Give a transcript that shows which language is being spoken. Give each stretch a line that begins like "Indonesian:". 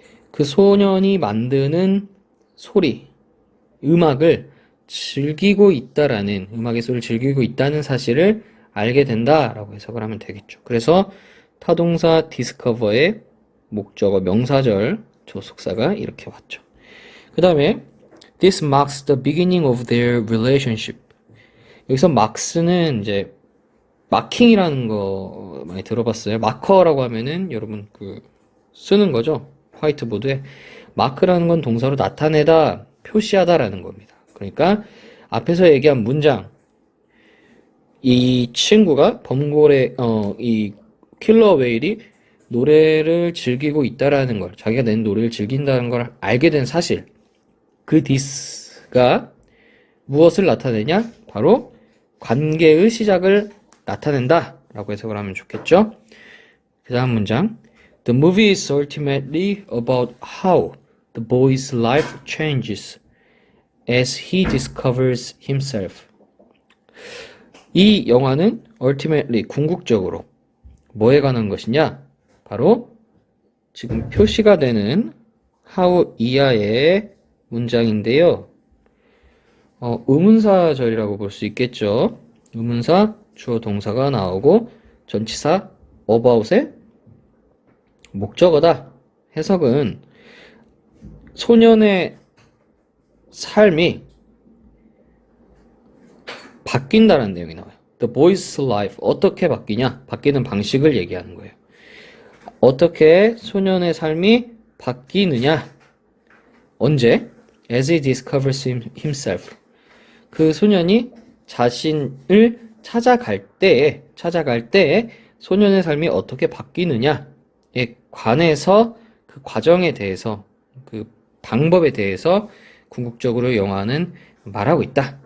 Korean: 그 소년이 만드는 소리, 음악을 즐기고 있다라는, 음악의 소리를 즐기고 있다는 사실을 알게 된다라고 해석을 하면 되겠죠. 그래서 타동사 discover의 목적어 명사절 조속사가 이렇게 왔죠. 그 다음에
English: This marks the beginning of their relationship.
Korean: 여기서 marks는 이제 마킹이라는 거 많이 들어봤어요? 마커라고 하면은 여러분 쓰는 거죠. 화이트보드에. 마크라는 건 동사로 나타내다, 표시하다라는 겁니다. 그러니까 앞에서 얘기한 문장, 이 친구가 이 킬러 웨일이 노래를 즐기고 있다라는 걸, 자기가 낸 노래를 즐긴다는 걸 알게 된 사실, 그 this가 무엇을 나타내냐? 바로 관계의 시작을 나타낸다 라고 해석을 하면 좋겠죠. 그 다음 문장,
English: The movie is ultimately about how the boy's life changes as he discovers himself.
Korean: 이 영화는 ultimately, 궁극적으로 뭐에 관한 것이냐? 바로 지금 표시가 되는 how 이하의 문장인데요. 의문사절이라고 볼 수 있겠죠. 의문사, 주어 동사가 나오고 전치사 about의 목적어다. 해석은 소년의 삶이 바뀐다는 내용이 나와요.
English: The boy's life,
Korean: 어떻게 바뀌냐? 바뀌는 방식을 얘기하는 거예요. 어떻게 소년의 삶이 바뀌느냐? 언제?
English: As he discovers himself.
Korean: 그 소년이 자신을 찾아갈 때에 소년의 삶이 어떻게 바뀌느냐에 관해서 그 과정에 대해서, 그 방법에 대해서 궁극적으로 영화는 말하고 있다.